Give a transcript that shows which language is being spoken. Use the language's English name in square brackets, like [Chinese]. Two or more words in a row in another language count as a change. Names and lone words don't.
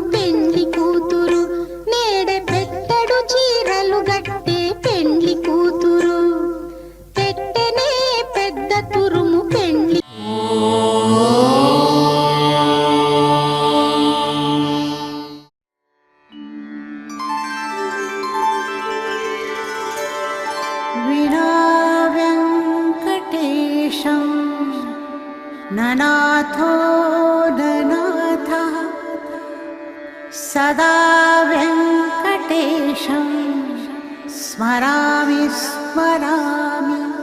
[Telugu] పెండ్లి కూతురు నేడే పెట్టడు చీరలు గట్టే పెండ్లి కూతురు పెట్టనే పెద్ద తురుము పెండ్లి [Sanskrit] विना वेङ्कटेशं ननाथो ननाथः सदा वेङ्कटेशं स्मरामि स्मरामि